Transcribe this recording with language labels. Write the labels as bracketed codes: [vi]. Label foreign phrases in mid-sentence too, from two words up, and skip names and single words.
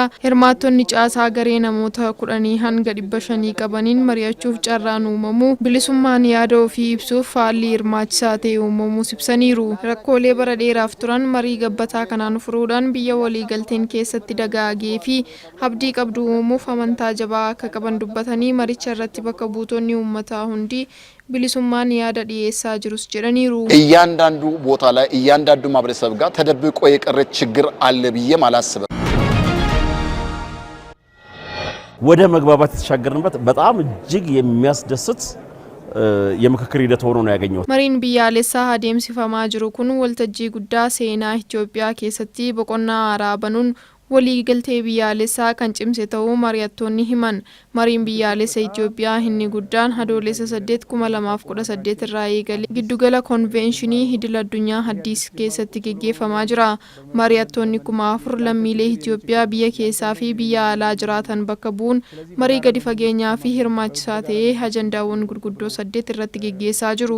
[om] Hirmaattonni caasaa garee namoota 10 hanga 500 qabaniin mari'achuuf carraan uumamu bilisummaan yaada ofii ibsuuf haalli hirmaachisaa ta'e uumamuus ibsaniiru. Rakkoolee bara dheeraaf turan marii gabbataa kanaan furuudhaan biyya walii galteen keessatti dagaagee fi abdii qabdu uumuuf amantaa jabaa akka qaban dubbatanii maricha irratti bakka buutonni uummataa hundi bilisummaan yaada dhiyeessaa jirus jedhaniiru. [am] እያንዳንዱ ቦታ ላይ እያንዳንዱ ማህበረሰብ ጋር ተደብቆ የቀረ ችግር አለ ብዬ አላስብም። ወደ መግባባት የተሻገርንበት በጣም እጅግ የሚያስደስት የምክክር ሂደት ሆኖ ነው ያገኘው። [om] Mariin biyyaalessaa adeemsifamaa jiru kun waltajjii guddaa seenaa Itoophiyaa keessatti boqonnaa araabanuun walii galtee biyyaalessaa kan cimse ta'uu mari'attoonni himan. Mariin biyyaalessa Itoophiyaa inni guddaan adoolessa 8/2018 irraa eegalee giddugala konvenshinii idil addunyaa Addis keessatti gaggeeffamaa jira. Mari'attoonni 4,000 lammiilee Itoophiyaa biyya keessaa fi biyya alaa jiraatan bakka bu'uun marii gadi fageenyaa fi hirmaachisaa ta'ee ajandaawwan gurguddoo 8 irratti gaggeessaa jiru.